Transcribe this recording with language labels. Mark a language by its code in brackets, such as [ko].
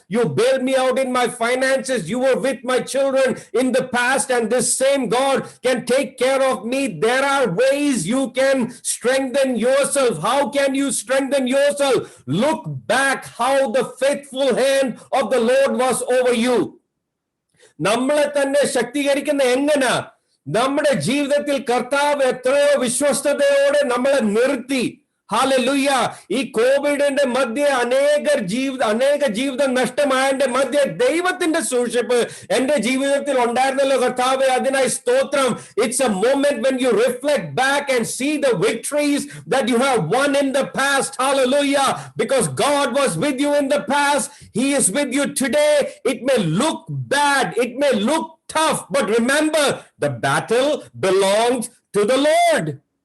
[en] You bailed me out in my finances. You were with my children in the past, and this same God can take care of me. There are ways you can strengthen yourself. How can you strengthen yourself? Look back how the faithful hand of the Lord was over you. [ml] നമ്മളെ തന്നെ ശക്തീകരിക്കുന്ന എങ്ങനാ? നമ്മുടെ ജീവിതത്തിൽ കർത്താവ് എത്രയോ വിശ്വസ്തയോടെ നമ്മളെ നിർത്തി. ഹാലലൂയ. ഈ കോവിഡിന്റെ മധ്യ അനേക ജീവിതം നഷ്ടമായതിന്റെ മധ്യ ദൈവത്തിന്റെ സൂക്ഷിപ്പ് എന്റെ ജീവിതത്തിൽ ഉണ്ടായിരുന്നല്ലോ കർത്താവേ, അതിനായി സ്തോത്രം. [en] It's a moment when you reflect back and see the victories that you have won in the past. Hallelujah. Because God was with you in the past, he is with you today. It may look bad, it may look tough, but remember, the battle belongs to the Lord.